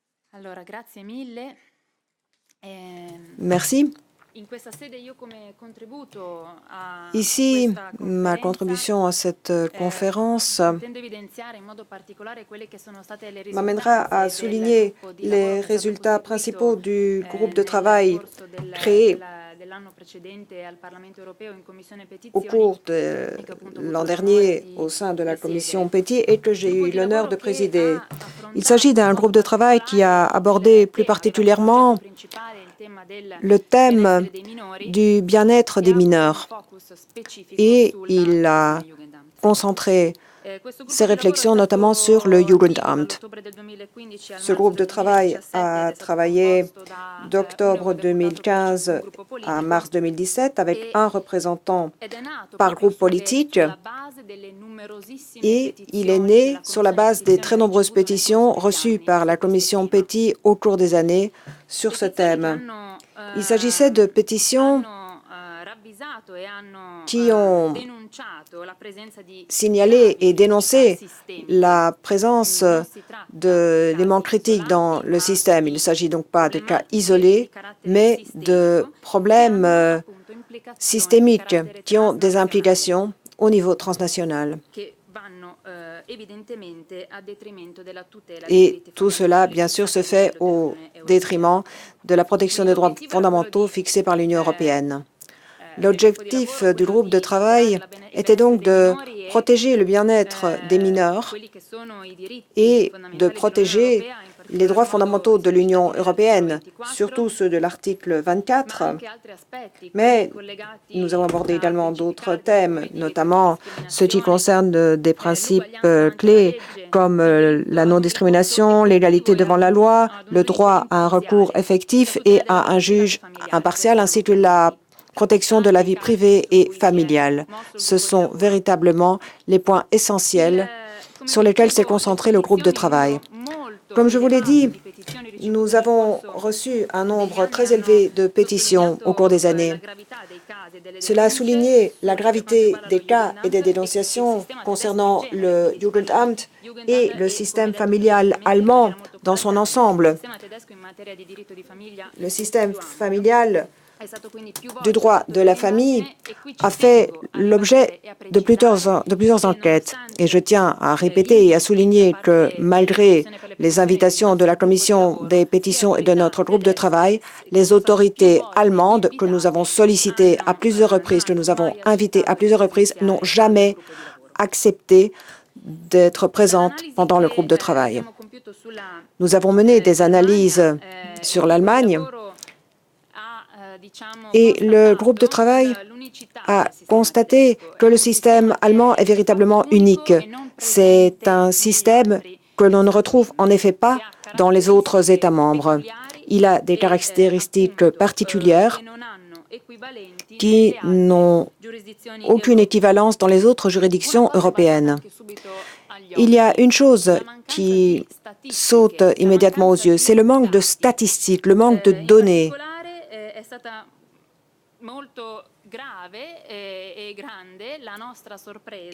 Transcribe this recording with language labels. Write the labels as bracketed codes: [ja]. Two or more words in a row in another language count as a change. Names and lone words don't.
[it] Allora, grazie mille. [fr] Merci. [it] In questa sede io come contributo a [fr] Ici, [it] questa ma conferenza [fr] contribution à cette conférence [it] intendo evidenziare in modo particolare quelle che sono state le [fr] m'amènera à [it] risultanze del [fr] souligner [it] gruppo di lavoro [fr] les [it] che è stato [fr] résultats principaux [it] costituito [fr] du groupe de [it] nel [fr] travail [it] corso [fr] créé [it] dell'anno precedente al Parlamento europeo in Commissione [fr] au [it] Petizioni [fr] cours de [it] e che ho appunto avuto [fr] l'an [it] l'onore [fr] dernier [it] di [fr] au sein de la commission [it] presiedere. [fr] Petit et que j'ai [it] Gruppo [fr] eu [it] di [fr] l'honneur [it] lavoro [fr] de [it] che [fr] présider. [it] ha [fr] Il s'agit [it] affrontato in [fr] d'un [it] modo [fr] groupe de travail qui a [it] particolare [fr] abordé plus [it] tema, aveva come [fr] particulièrement [it] oggetto principale il tema del [fr] le thème [it] benessere dei minori [fr] du bien-être [it] e [fr] des [it] ha avuto un [fr] mineurs [it] focus specifico [fr] et [it] sul [fr] il a [it] Jugendamt. [fr] concentré [it] Questo gruppo [fr] ses [it] di lavoro è [fr] réflexions notamment sur le [it] stato attivo [fr] Jugendamt. [it] dall'ottobre del 2015 al [fr] Ce [it] marzo [fr] groupe [it] del [fr] de travail [it] 2017 ed [fr] a [it] è stato [fr] travaillé [it] composto da un [fr] d'octobre [it] eurodeputato per ciascun [fr] 2015 [it] gruppo [fr] à [it] politico [fr] mars 2017 avec un représentant [it] ed è nato [fr] par [it] proprio [fr] groupe politique [it] sulla base delle numerosissime [fr] et il est [it] petizioni che [fr] né [it] la [fr] sur la [it] Commissione [fr] base des [it] Petizioni [fr] très [it] ha [fr] nombreuses [it] ricevuto nel corso [fr] pétitions [it] degli [fr] reçues [it] anni [fr] par [it] su [fr] la [it] questo [fr] commission [it] tema. [fr] Petit au cours des années sur ce [it] Petizioni che [fr] thème. [it] hanno [fr] Il s'agissait de pétitions [it] ravvisato e hanno [fr] qui ont [it] denunciato la presenza di [fr] signalé [it] gravi [fr] et [it] criticità [fr] dénoncé [it] sistemiche. [fr] la présence [it] Quindi non si tratta di [fr] d'éléments [it] casi [fr] critiques dans [it] isolati, [fr] le [it] ma [fr] système. Il ne [it] di [fr] s'agit donc pas de cas [it] problematiche [fr] isolés, [it] di carattere [fr] mais de [it] sistemico che [fr] problèmes [it] hanno appunto implicazioni di [fr] systémiques [it] carattere [fr] qui ont des [it] transnazionale, [fr] implications au niveau transnational. [it] che vanno evidentemente a detrimento della tutela dei [fr] Et [it] diritti [fr] tout [it] fondamentali [fr] cela, bien sûr, [it] fissati [fr] se [it] a [fr] fait [it] livello [fr] au [it] dell'Unione Europea. [fr] détriment de la protection des droits [it] Quindi l'obiettivo era quello [fr] fondamentaux [it] di [fr] fixés par l'Union européenne. [it] del gruppo di [fr] L'objectif [it] lavoro, [fr] du [it] quello [fr] groupe de [it] di tutelare [fr] travail [it] il [fr] était [it] benessere [fr] donc [it] dei [fr] de [it] minori [fr] protéger le bien-être des mineurs [it] quelli che sono i diritti [fr] et de [it] fondamentali dell'Unione [fr] protéger [it] Europea, in [fr] les [it] particolar [fr] droits [it] modo [fr] fondamentaux de l'Union [it] sanciti nell'articolo [fr] européenne, [it] 24, [fr] surtout ceux de l'article [it] ma [fr] 24. [it] anche altri aspetti, quelli [fr] Mais [it] collegati [fr] nous avons abordé [it] a [fr] également [it] principi [fr] d'autres [it] cardine [fr] thèmes, [it] come di [fr] notamment ceux qui [it] antidiscriminazione, [fr] concernent des principes [it] l'uguaglianza davanti alla [fr] clés [it] legge, [fr] comme [it] il diritto [fr] la [it] a un ricorso [fr] non-discrimination, l'égalité [it] effettivo e [fr] devant la loi, [it] ad un [fr] le [it] giudizio [fr] droit à un recours [it] imparziale, [fr] effectif [it] la [fr] et [it] tutela della [fr] à un [it] privacy [fr] juge [it] familiare. [fr] impartial, [it] Questi [fr] ainsi [it] sono [fr] que la [it] punti [fr] protection de la vie [it] cardine [fr] privée [it] su [fr] et [it] cui si è [fr] familiale. [it] mosso il [fr] Ce [it] gruppo di [fr] sont [it] lavoro. [fr] véritablement les points essentiels [it] Come [fr] sur [it] vi [fr] lesquels s'est [it] dicevo, le [fr] concentré le groupe de [it] petizioni, un [fr] travail. [it] numero molto [fr] Comme je vous l'ai [it] elevato [fr] dit, [it] di petizioni ricevute [fr] nous [it] nel [fr] avons [it] corso [fr] reçu un [it] degli [fr] nombre [it] anni [fr] très [it] hanno [fr] élevé de pétitions au cours [it] sottolineato [fr] des [it] la [fr] années. [it] gravità dei casi e delle [fr] Cela a [it] denunce [fr] souligné la [it] per quanto [fr] gravité [it] riguarda lo [fr] des cas et des [it] Jugendamt e il [fr] dénonciations [it] sistema tedesco in [fr] concernant [it] genere, [fr] le [it] quindi [fr] Jugendamt [it] Jugendamt [fr] et le [it] e, come [fr] système [it] detto [fr] familial [it] precedentemente in [fr] allemand [it] maniera molto [fr] dans son [it] calzante, il [fr] ensemble. [it] sistema tedesco in materia di diritto di famiglia [fr] Le [it] è [fr] système [it] più ampio. [fr] familial [it] È stato quindi più [fr] du [it] volte [fr] droit [it] oggetto [fr] de la famille [it] dell'indagine e qui ci [fr] a fait [it] tengo a [fr] l'objet [it] ribadire e a [fr] de [it] precisare [fr] plusieurs [it] che [fr] enquêtes. Et je [it] nonostante [fr] tiens à [it] gli [fr] répéter et à [it] inviti da [fr] souligner que [it] parte della [fr] malgré [it] Commissione per le [fr] les [it] petizioni e del [fr] invitations de [it] nostro [fr] la [it] gruppo di [fr] Commission [it] lavoro, [fr] des [it] le [fr] pétitions et de [it] autorità [fr] notre groupe de [it] tedesche [fr] travail, [it] che [fr] les [it] sono state più [fr] autorités [it] volte [fr] allemandes que nous avons [it] invitate [fr] sollicitées à plusieurs reprises, que [it] non [fr] nous [it] hanno [fr] avons [it] mai [fr] invitées à [it] accettato di [fr] plusieurs reprises, n'ont [it] presenziare al [fr] jamais [it] gruppo di lavoro. [fr] accepté d'être présentes [it] Dall'analisi [fr] pendant le [it] che [fr] groupe de travail. [it] abbiamo compiuto sulla [fr] Nous avons mené des [it] Germania, [fr] analyses [it] il [fr] sur [it] gruppo di [fr] l'Allemagne [it] lavoro ha [fr] et le groupe de travail [it] l'unicità [fr] a [it] del sistema [fr] constaté [it] tedesco. [fr] que [it] È [fr] le [it] un [fr] système [it] sistema che [fr] allemand est [it] è di fatto [fr] véritablement unique. [it] unico e non [fr] C'est [it] presente [fr] un [it] negli [fr] système [it] altri [fr] que l'on ne [it] Stati [fr] retrouve en [it] membri, [fr] effet [it] che [fr] pas [it] ha [fr] dans les autres [it] caratteristiche [fr] États membres. [it] peculiari [fr] Il a des [it] e [fr] caractéristiques [it] appunto [fr] particulières [it] che non hanno equivalenti [fr] qui [it] nelle altre [fr] n'ont [it] giurisdizioni [fr] aucune [it] europee. [fr] équivalence dans les autres [it] Una [fr] juridictions [it] cosa balza [fr] européennes. [it] anche subito agli [fr] Il y a [it] occhi, [fr] une chose [it] la mancanza [fr] qui [it] di statistiche, [fr] saute [it] la [fr] immédiatement aux [it] mancanza [fr] yeux, c'est [it] di [fr] le manque de [it] dati. [fr] statistiques, le manque de [it] In [fr] données. [it] particolare è stata molto grave e grande la nostra sorpresa